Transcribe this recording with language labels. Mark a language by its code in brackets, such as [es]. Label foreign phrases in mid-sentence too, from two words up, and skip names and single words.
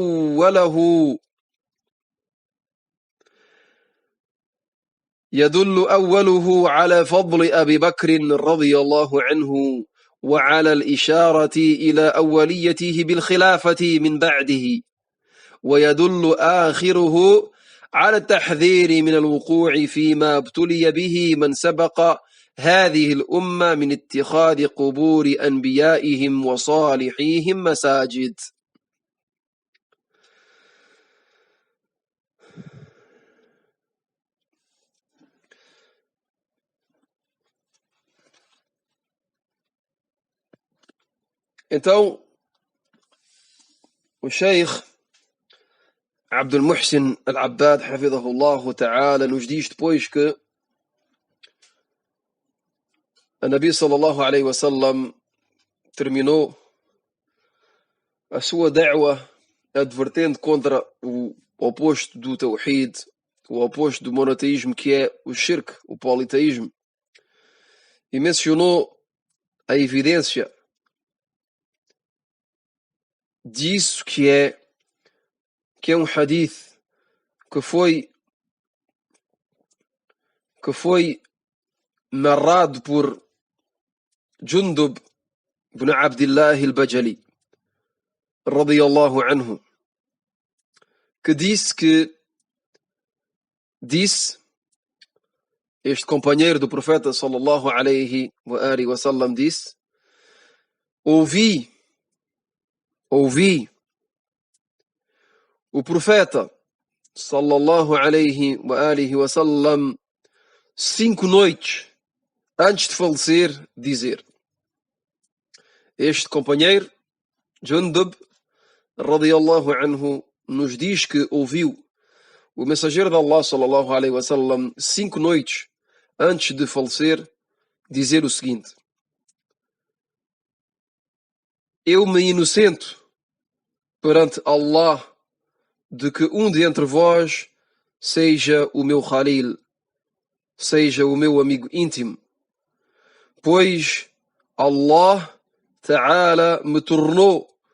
[ar] أوله على فضل أبي بكر رضي الله عنه، وعلى الإشارة إلى أوليته بالخلافة من بعده، ويدل آخره على التحذير من الوقوع فيما ابتلي به من سبق هذه الأمة من اتخاذ قبور أنبيائهم وصالحيهم مساجد. [pt] Então, o Sheikh Abdul Muhsin Al-Abbad, [ar] حفظه الله تعالى, [pt] nos diz depois que a Nabi [ar] صلى الله عليه وسلم [pt] terminou a sua da'wa advertendo contra o oposto do Tawhid, o oposto do monoteísmo, que é o Shirk, o politeísmo, e mencionou a evidência disso, que é um hadith que foi narrado por Jundub ibn Abdullah al-Bajali [ar] رضي الله عنه, [pt] que disse este companheiro do profeta [ar] صلى الله عليه وعلى آله وسلم [pt] disse: ouvi o profeta [ar] صلى الله عليه وعلى آله وسلم [pt] 5 noites antes de falecer dizer. Este companheiro, Jundub [ar] رضي الله عنه, [pt] nos diz que ouviu o mensageiro de Allah [ar] صلى الله عليه وسلم [pt] 5 noites antes de falecer dizer o seguinte: eu me inocento perante Allah de que um de entre vós seja o meu Khalil, seja o meu amigo íntimo, pois Allah Ta'ala me tomou